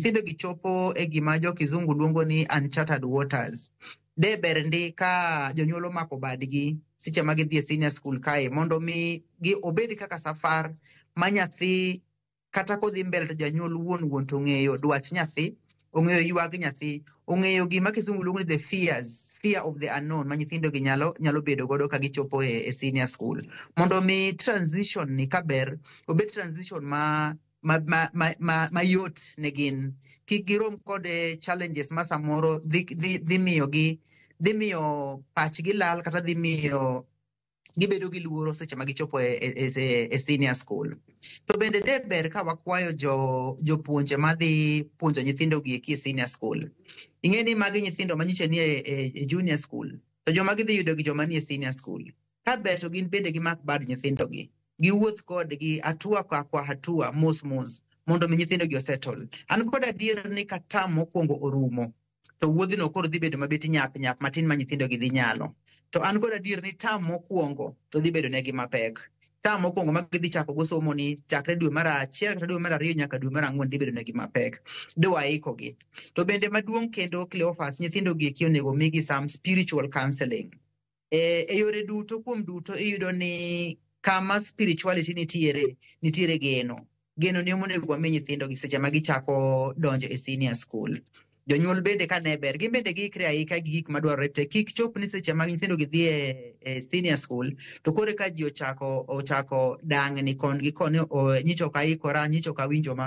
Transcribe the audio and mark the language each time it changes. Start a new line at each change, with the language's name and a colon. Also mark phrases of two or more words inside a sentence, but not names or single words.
Luo (Kenya and Tanzania): Nyithindo gi chopo e gima jo kizungu luongo ni
English: uncharted waters.
Luo (Kenya and Tanzania): Deber ndi ka jonyuol omako badgi seche ma gidhi e
English: senior school
Luo (Kenya and Tanzania): kae, mondo mi obed kaka safar ma nyathi kata kodhi mbele to janyuol wuon to ong'eyo dwach nyathi, ong'eyo ywag nyathi, ong'eyo gima kizungu luongo ni
English: the fear of the unknown
Luo (Kenya and Tanzania): ma nyithindo gi nyalo bedo godo ka gichopo e
English: senior school.
Luo (Kenya and Tanzania): Mondo mi transition ni kaber, obed transition mayot ne gin. Kik girom kod challenges ma samoro dhi miyo pachgi lal, kata dhi miyo gibedo gi luoro seche ma gichopo e
English: senior school.
Luo (Kenya and Tanzania): To bende deber ka wakwayo jopuonje madhi puonjo nyithindo gi e
English: senior school.
Luo (Kenya and Tanzania): Ing'e ni magi nyithindo manyiche ni e
English: junior school,
Luo (Kenya and Tanzania): to joma gidhi yudo gi joma ni e
English: senior school.
Luo (Kenya and Tanzania): Ka ber to gin bende gimak bad nyithindo gi. Giwuoth kodgi
Swahili: hatua kwa hatua,
Luo (Kenya and Tanzania): mos, mondo mi nyithindo gi osettle. An kod adier ni ka tam mokwongo orumo, to wuodhino koro dhi bedo mabet nyap matin ma nyithindo gi dhi nyalo. To an kod adier ni tam mokwongo to dhi bedo negi mapek. Tam mokwongo ma gidhi chako go somo ni chakre dwe mar 1 kata dwe mar 2 nyaka dwe mar 4 dhi bedo negi mapek. Dwa ikogi. To bende maduong' kendo Cleophas, nyithindo gi onego migi
English: some spiritual counseling.
Luo (Kenya and Tanzania): E yore duto kuom duto iyudo ni kama spirituality nitiere geno. Geno ni omonego wami nyithindo gi seche ma gichako donjo e
English: senior school.
Luo (Kenya and Tanzania): Jonyuol bende ka ne ber, gin bende giikre aika gi gik madwarore te. Kik chop ni seche ma nyithindo gi dhi e
English: senior school
Luo (Kenya and Tanzania): to kore ka ji ochako dang' ni kon gi koni, nyicho ka ikora, nyicho ka winjo ma.